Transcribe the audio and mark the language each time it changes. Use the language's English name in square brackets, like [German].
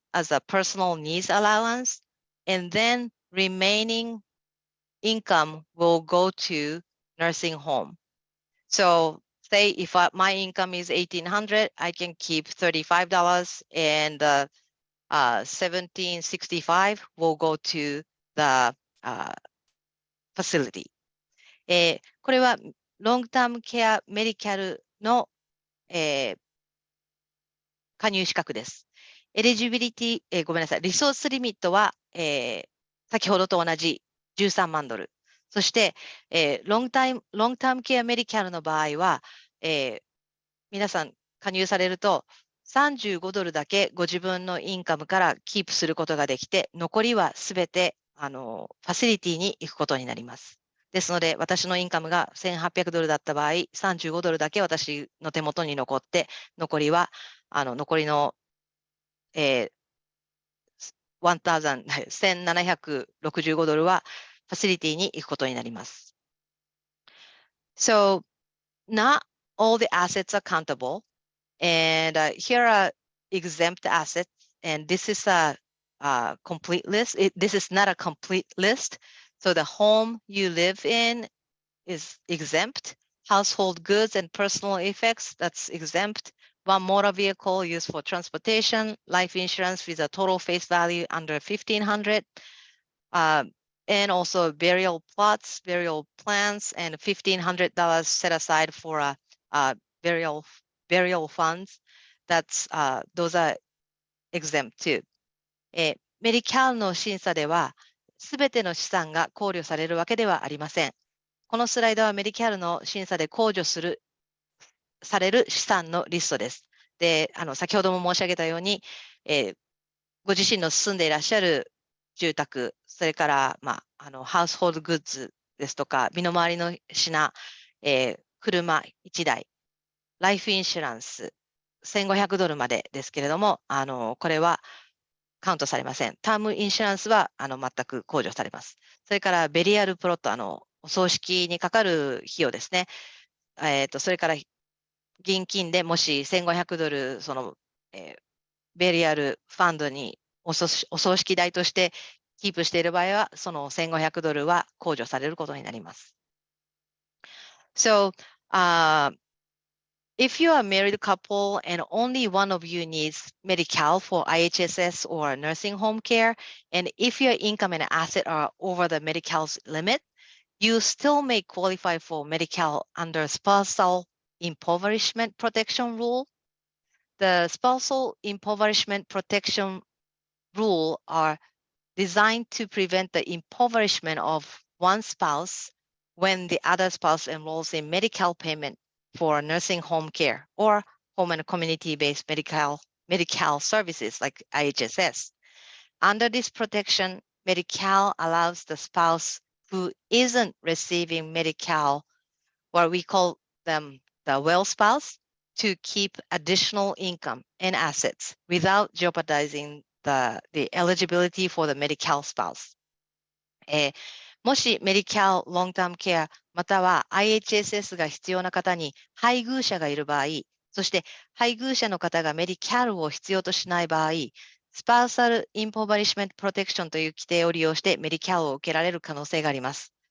[English] as a personal needs allowance, and then remaining income will go to nursing home. So say if my income is $1,800, I can keep $35 and $1,765 will go to the facility. [Japanese] これはロングタームケアメディカルの、加入資格です。エリジビリティ、ごめんなさい、リソースリミットは、先ほどと同じ13万ドル。そして、ロングタームケアメディカルの場合は、皆さん加入されると35ドルだけご自分のインカムからキープすることができて、残りはすべてファシリティに行くことになります。ですので、私のインカムが1800ドルだった場合、35ドルだけ私の手元に残って、残りは、残りの、1765ドルはファシリティに行くことになります。 [English] So, not all the assets are countable. And here are exempt assets. And this is a complete list. This is not a complete list. So the home you live in is exempt. Household goods and personal effects, that's exempt. One motor vehicle used for transportation, life insurance with a total face value under $1,500. And also burial plots, burial plans, and $1,500 set aside for burial funds. Those are exempt too. [Japanese] MediCal の審査では、すべての資産が考慮されるわけではありません。このスライドは MediCal の審査で控除される資産のリストです。で、先ほども申し上げたように、ご自身の住んでいらっしゃる住宅、それから、ハウスホールグッズですとか、身の回りの品、車1台、ライフインシュランス、1500ドルまでですけれども、これはカウントされません。タームインシュランスは全く控除されます。それからベリアルプロット、お葬式にかかる費用ですね。それから現金でもし1500ドル、ベリアルファンドにお葬式代としてキープしている場合は、その1500ドルは控除されることになります。 [English] So, if you are a married couple and only one of you needs MediCal for IHSS or nursing home care, and if your income and asset are over the MediCal's limit, you still may qualify for MediCal under spousal impoverishment protection rule. The spousal impoverishment protection rule are designed to prevent the impoverishment of one spouse when the other spouse enrolls in MediCal payment for nursing home care or home and community-based MediCal services like IHSS. Under this protection, MediCal allows the spouse who isn't receiving MediCal, what we call them the well spouse, to keep additional income and assets without jeopardizing the eligibility for the MediCal spouse. [Japanese] もし MediCal Long-Term Care または IHSS が必要な方に配偶者がいる場合、そして配偶者の方が MediCal を必要としない場合、スパーサル・インポーバリッシュメント・プロテクションという規定を利用して MediCal を受けられる可能性があります。